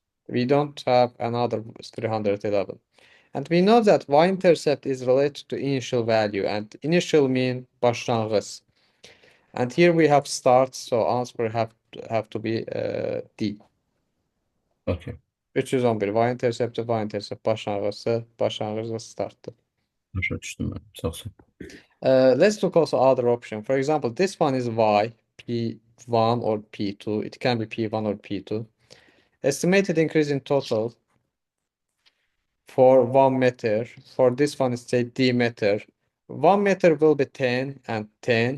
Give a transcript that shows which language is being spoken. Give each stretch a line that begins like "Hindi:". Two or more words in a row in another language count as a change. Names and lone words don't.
English: We don't have another 311. And we know that y-intercept is related to initial value, and initial mean başlangıç. And here we have start, so answer have to be D. Okay.
Azerbaijani: 311 y-intercept başlanğıcı startdır. Başa düşdüm mən. Sağ ol.
English: Let's look also other option. For example, this one is y, p1 or p2. It can be p1 or p2. Estimated increase in total for 1 meter. For this one, it's say d meter. 1 meter will be 10 and 10.